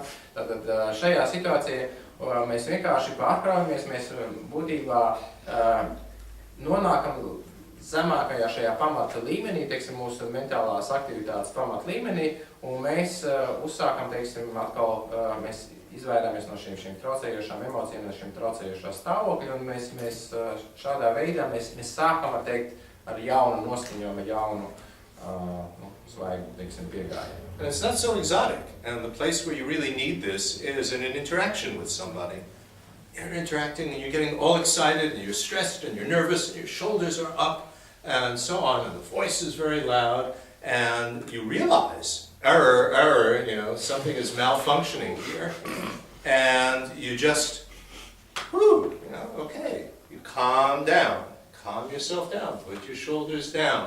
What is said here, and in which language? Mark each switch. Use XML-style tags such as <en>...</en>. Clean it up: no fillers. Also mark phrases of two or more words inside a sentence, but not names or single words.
<lv>Tātad šajā situācijā mēs vienkārši pārkraujamies, mēs būtībā nonākam zemākajā šajā pamata līmenī, teiksim, mūsu mentālās aktivitātes pamata līmenī, un mēs uzsākam, teiksim, atkal, mēs izvairāmies no šīm traucējošām emocijām, no šīm traucējošā stāvokļa, un mēs šādā veidā, mēs sākam, var teikt, ar jaunu noskaņojumu, jaunu, svaigu, teiksim, piegājumu.</lv> <en>And it's not so exotic, and the place where you really need this is in an interaction with somebody. You're interacting and you're getting all excited and you're stressed and you're nervous and your shoulders are up and so on, and the voice is very loud, and you realize, error, you know, something is malfunctioning here, and you just, you know, okay, you calm down, calm yourself down, put your shoulders down.</en>